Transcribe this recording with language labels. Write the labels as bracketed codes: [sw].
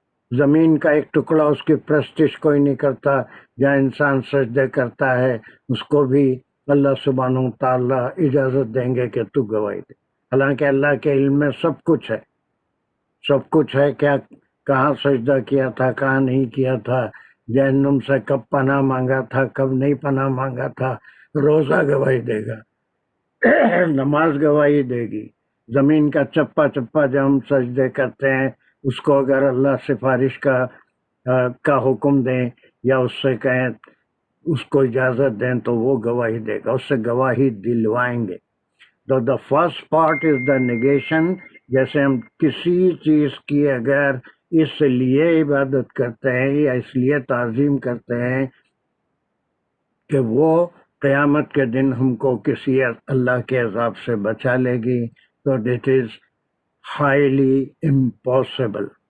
[ur] زمین کا ایک ٹکڑا اس کی پرستش کوئی نہیں کرتا. جہاں انسان سجدے کرتا ہے اس کو بھی اللہ سبحانہ و تعالیٰ اجازت دیں گے کہ تو گواہی دے. حالانکہ اللہ کے علم میں سب کچھ ہے، سب کچھ ہے. کیا کہاں سجدہ کیا تھا، کہاں نہیں کیا تھا، جہنم سے کب پناہ مانگا تھا، کب نہیں پناہ مانگا تھا. روزہ گواہی دے گا، نماز گواہی دے گی. زمین کا چپا چپا جب ہم سجدے کرتے ہیں اس کو اگر اللہ سفارش کا حکم دیں یا اس سے کہیں، اس کو اجازت دیں تو وہ گواہی دے گا، اس سے گواہی دلوائیں گے. [en] تو the first part is the negation. [ur] جیسے ہم کسی چیز کی اگر اس لیے عبادت کرتے ہیں یا اس لیے تعظیم کرتے ہیں کہ وہ قیامت کے دن ہم کو کسی اللہ کے عذاب سے بچا لے گی، تو [en] That is highly impossible.